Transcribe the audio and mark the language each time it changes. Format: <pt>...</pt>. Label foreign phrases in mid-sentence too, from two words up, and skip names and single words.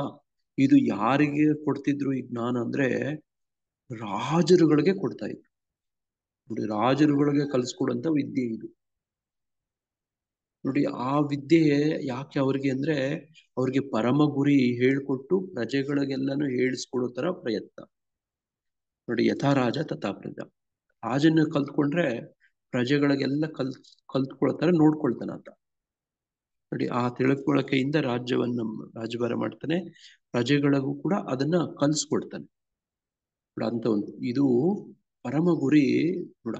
<kn>ಇದು ಯಾರಿಗೆ ಕೊಡ್ತಿದ್ರು ಈ ಜ್ಞಾನ ಅಂದ್ರೆ ರಾಜರುಗಳಿಗೆ ಕೊಡ್ತಾ ಇದ್ರು ನೋಡಿ. ರಾಜರುಗಳಿಗೆ ಕಲಿಸ್ಕೊಡುವಂತ ವಿದ್ಯೆ ಇದು ನೋಡಿ. ಆ ವಿದ್ಯೆ ಯಾಕೆ ಅವ್ರಿಗೆ ಅಂದ್ರೆ, ಅವ್ರಿಗೆ ಪರಮ ಗುರಿ ಹೇಳ್ಕೊಟ್ಟು ಪ್ರಜೆಗಳಿಗೆಲ್ಲಾನು ಹೇಳಿಸ್ಕೊಡೋ ತರ ಪ್ರಯತ್ನ ನೋಡಿ.</kn> <sa>ಯಥಾ ರಾಜ ತಥಾ ಪ್ರಜಾ.</sa> <kn>ರಾಜನ ಕಲ್ತ್ಕೊಂಡ್ರೆ ಪ್ರಜೆಗಳಿಗೆಲ್ಲ ಕಲ್ತ್ಕೊಳ್ಳೋ ತರ ನೋಡ್ಕೊಳ್ತಾನ ಆತ ನೋಡಿ. ಆ ತಿಳ್ಕೊಳಕೆಯಿಂದ ರಾಜ್ಯಭಾರ ಮಾಡ್ತಾನೆ, ಪ್ರಜೆಗಳಿಗೂ ಕೂಡ ಅದನ್ನ ಕಲ್ಸ್ಕೊಡ್ತಾನೆ ನೋಡಿ. ಅಂತ ಒಂದು ಇದು ಪರಮ ಗುರಿ ನೋಡಿ.</kn>